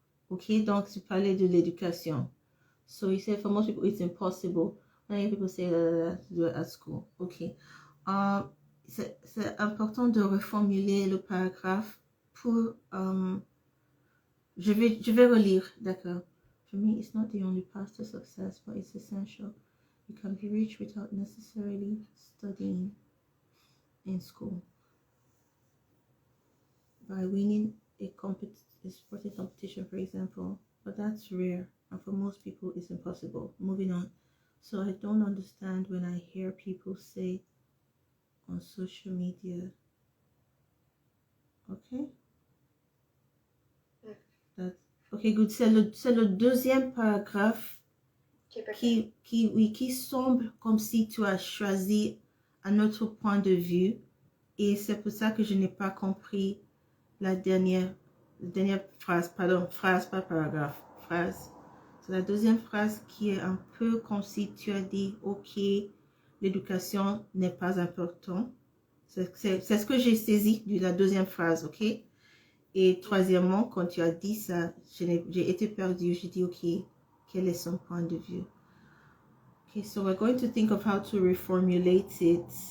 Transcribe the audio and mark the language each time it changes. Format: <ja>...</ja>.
<fr>Ok, donc tu parlais de l'éducation.</fr> <en>So you said for most people it's impossible. Many people say that to do it at school. Ok.</en> <fr>C'est important de reformuler le paragraphe pour... je vais relire, d'accord.</fr> <en>For me, it's not the only path to success, but it's essential. You can be rich without necessarily studying in school. By winning a sporting competition, for example, but that's rare, and for most people, it's impossible. Moving on. So I don't understand when I hear people say on social media, okay? That's, okay, good.</en> <fr>C'est le deuxième paragraphe qui semble comme si tu as choisi un autre point de vue, et c'est pour ça que je n'ai pas compris la dernière phrase, pardon, phrase, pas paragraphe, phrase. C'est la deuxième phrase qui est un peu comme si tu as dit, ok, l'éducation n'est pas important. C'est ce que j'ai saisi de la deuxième phrase, ok? Et troisièmement, quand tu as dit ça, j'ai été perdue. J'ai dit, ok, quel est son point de vue?</fr> <en>Okay, so we're going to think of how to reformulate it.</en>